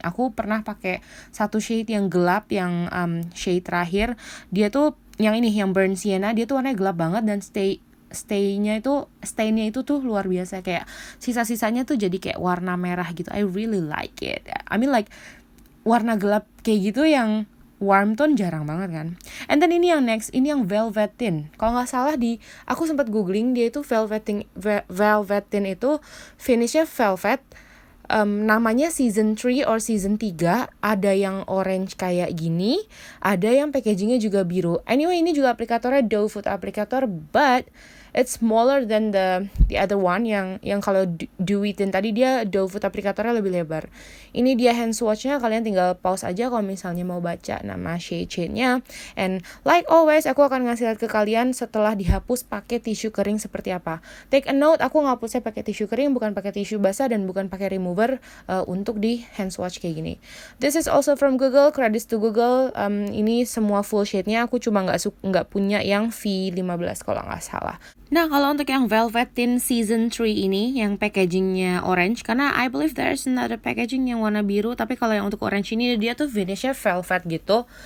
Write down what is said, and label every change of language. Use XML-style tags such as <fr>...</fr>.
<id>Aku pernah pakai satu shade yang gelap, yang shade terakhir, dia tuh yang ini, yang burn sienna, dia tuh warnanya gelap banget, dan stainnya itu tuh luar biasa, kayak sisa-sisanya tuh jadi kayak warna merah gitu.</id> <en>I really like it. I mean like</en> <id>warna gelap kayak gitu yang</id> <en>warm tone</en> <id>jarang banget kan.</id> <en>And then</en> <id>ini yang</id> <en>next,</en> <id>ini yang velvet tint. Kalau nggak salah aku sempat googling, dia itu velvet tint itu finishnya velvet. Namanya season 3 or season 3. Ada yang orange kayak gini, ada yang packagingnya juga biru.</id> <en>Anyway,</en> <id>ini juga aplikatornya</id> <en>doe foot applicator, but it's smaller than the other one.</en> <id>Yang kalau Dewy Tint tadi, dia doe foot aplikatornya lebih lebar. Ini dia hand swatchnya, kalian tinggal pause aja kalau misalnya mau baca nama shade-nya.</id> <en>And like always,</en> <id>aku akan ngasih lihat ke kalian setelah dihapus pakai tisu kering seperti apa.</id> <en>Take a note,</en> <id>aku ngapusnya pakai tisu kering, bukan pakai tisu basah, dan bukan pakai remover untuk di hand swatch kayak gini.</id> <en>This is also from Google, credits to Google.</en> <id>Ini semua full shade-nya. Aku cuma nggak punya yang V15 kalau nggak salah. Nah, kalau untuk yang Velvet Tint Season 3 ini, yang packagingnya orange, karena</id> <en>I believe there's another packaging</en> <id>yang warna biru, tapi kalau yang untuk orange ini, dia tuh finishnya velvet gitu.</id>